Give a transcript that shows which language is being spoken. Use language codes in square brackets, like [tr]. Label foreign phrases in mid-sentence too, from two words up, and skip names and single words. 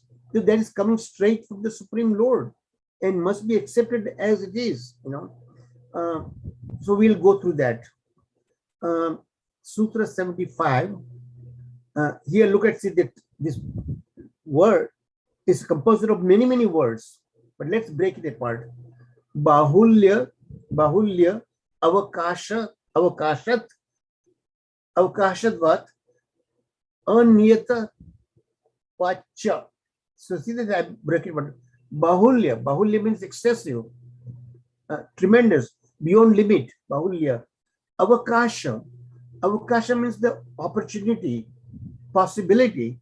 [en] So that is coming straight from the Supreme Lord and must be accepted as it is. So we'll go through that. Sutra 75. Here, look at that this word is composed of many, many words. But let's break it apart. [sa] Bahulya, avakashat, avakashatvat, aniyata pacha. [en] So see that I break it apart. Bahulya means excessive, tremendous, beyond limit. Bahulya. Avakasha means the opportunity, possibility.